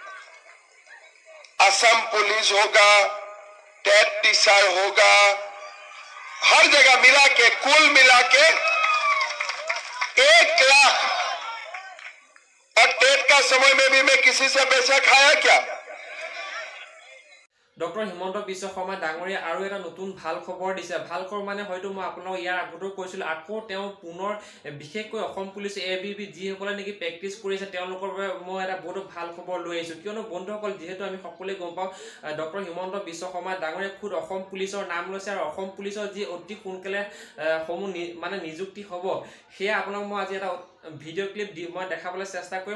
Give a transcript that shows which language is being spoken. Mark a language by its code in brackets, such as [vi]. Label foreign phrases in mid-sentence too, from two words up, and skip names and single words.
[hi] असम पुलिस होगा, टेट टीचर होगा, हर जगह मिला के कुल मिला के 1 लाख। और टेट का समय में भी मैं किसी से पैसा खाया क्या? [as] ডক্টৰ হিমন্ত বিশ্ব শৰ্মা ডাঙৰীয়া আৰু এটা নতুন ভাল খবৰ দিছে। ভাল খবৰ মানে হয়তো মই আপোনাক ইয়াৰ আগতেও কৈছিলোঁ, আকৌ তেওঁ পুনৰ বিশেষকৈ অসম পুলিচ ABB যিসকলে নেকি প্ৰেক্টিছ কৰিছে তেওঁলোকৰ বাবে মই এটা বহুত ভাল খবৰ লৈ আহিছোঁ। কিয়নো বন্ধুসকল, যিহেতু আমি সকলোৱে গম পাওঁ ডক্টৰ হিমন্ত বিশ্ব শৰ্মা ডাঙৰীয়া খুদ অসম পুলিচৰ নাম লৈছে, আৰু অসম পুলিচৰ যি অতি সোনকালে মানে নিযুক্তি হ'ব, সেয়া আপোনাক মই আজি এটা [en] video clip [as] মই দেখাবলৈ চেষ্টা কৰিম।